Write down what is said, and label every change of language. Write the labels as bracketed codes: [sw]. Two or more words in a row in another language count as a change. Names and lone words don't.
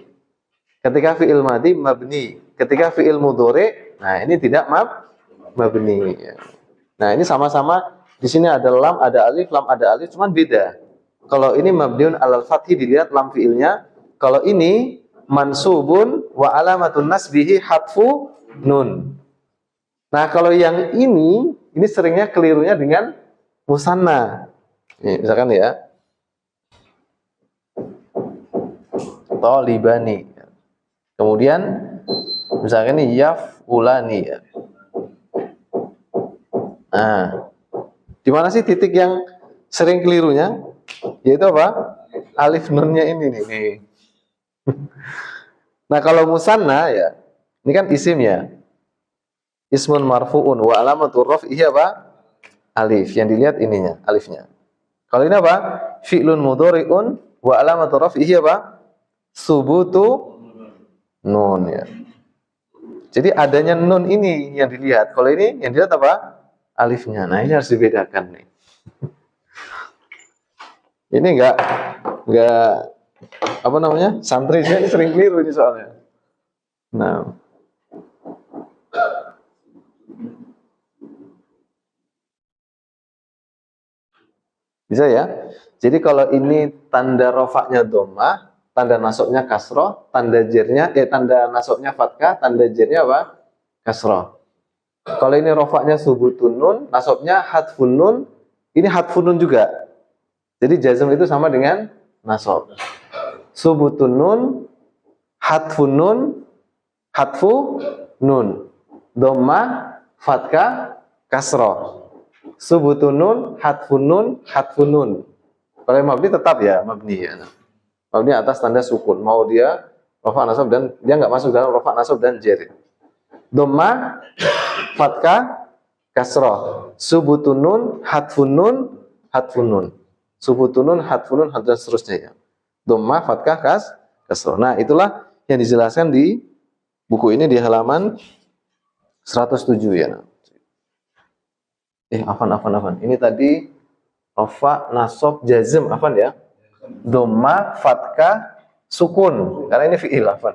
[id] Ketika [ar] فعل ماض [id] mabni, ketika [ar] فعل مضارع, [id] nah ini tidak mabni. Nah, ini sama-sama di sini ada lam, ada alif, cuman beda. Kalau ini [ar] مبني على الفتح [id] dilihat lam fi'ilnya, kalau ini [ar] منصوب وعلامة نصبه حذف النون. [id] Nah, kalau yang ini seringnya kelirunya dengan musanna. Nih, misalkan ya, talibani. Kemudian misalkan ini yafulani ya. Nah, di mana sih titik yang sering kelirunya? Yaitu apa? Alif nunnya ini nih. Nah, kalau musanna ya, ini kan isim ya. [ar] اسم مرفوع وعلامة رفعه apa? [id] Alif. Yang dilihat ininya, alifnya. Kalau ini apa? [ar] فعل مضارع وعلامة رفعه apa? ثبوت النون ya. [id] Jadi adanya nun ini yang dilihat. Kalau ini yang dilihat apa? Alifnya. Nah, ini harus dibedakan nih. Ini enggak apa namanya? Santri saya ini sering keliru ini soalnya. Nah, bisa ya. Jadi kalau ini tanda rofaknya dhammah, tanda nasabnya kasroh, tanda nasabnya fathah, tanda jernya apa? Kasroh. Kalau ini rofaknya [ar] ثبوت النون, [id] nasabnya [ar] حذف النون, [id] ini [ar] حذف النون [id] juga. Jadi jazm itu sama dengan nasab. [ar] ثبوت النون، حذف النون، حذف النون. ضمة، فتحة، كسرة. ثبوت النون، حذف النون، حذف النون. [id] Kalau yang mabni tetap ya, mabni ya. Mabni atas tanda sukun. Mau dia rafa nasab dan dia nggak masuk dalam rafa nasab dan jer. [ar] ضمة، فتحة، كسرة. ثبوت النون، حذف النون، حذف النون. ثبوت النون، حذف النون, [id] dan seterusnya ya. [ar] ضمة، فتحة، كسرة. [id] Nah, itulah yang dijelaskan di buku ini di halaman 107 ya. Afan. Ini tadi rafa, nasab, jazm, afan ya. [ar] ضمة، فتحة، سكون. [id] Karena ini fi'il afan.